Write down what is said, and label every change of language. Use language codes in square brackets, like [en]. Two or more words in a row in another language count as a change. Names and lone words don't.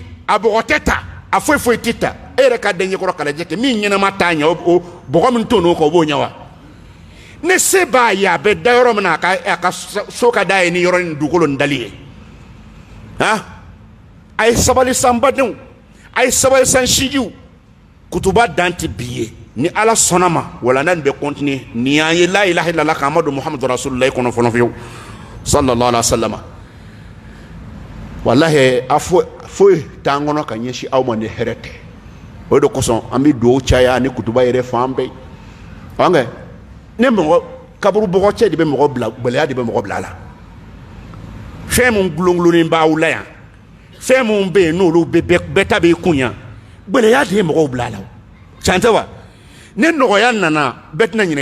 [bm] a bɔgɔ tɛ ta a foyi foyi tɛ ta e yɛrɛ ka den ɲɛkɔrɔ kalajɛ kɛ min ɲɛnama t'a ɲɛ o bɔgɔ min to n'o kan o b'o ɲɛ wa ne se b'a ye a bɛ da yɔrɔ min na a ka so ka da ye ni yɔrɔ ni dugukolo nin dali ye han a ye sabali san badenw a ye sabali san sijiw kutuba dan tɛ bi ye ni ala sɔnna ma wala nin bɛ continuer ni y'an ye [ar] لا إله إلا الله [bm] k'an don [ar] محمد رسول الله [bm] kɔnɔ fɔlɔ fiyewu [ar] صلى الله عليه وسلم [bm] wallahi a foyi t'an kɔnɔ ka ɲɛsin aw ma ni hɛrɛ tɛ o de kosɔn an bɛ dugawu caya ni kutuba yɛrɛ fan bɛɛ ɔnkɛ ne mɔgɔ kaburu bɔgɔ cɛ de bɛ mɔgɔ bila gɛlɛya de bɛ mɔgɔ bila a la fɛn min gulongulonnin b'aw la yan fɛn min bɛ yen n'olu bɛɛ ta b'i kun yan gɛlɛya de ye mɔgɔw bila a la tiɲɛ tɛ wa ne nɔgɔya nana bɛɛ tɛna ɲinɛ i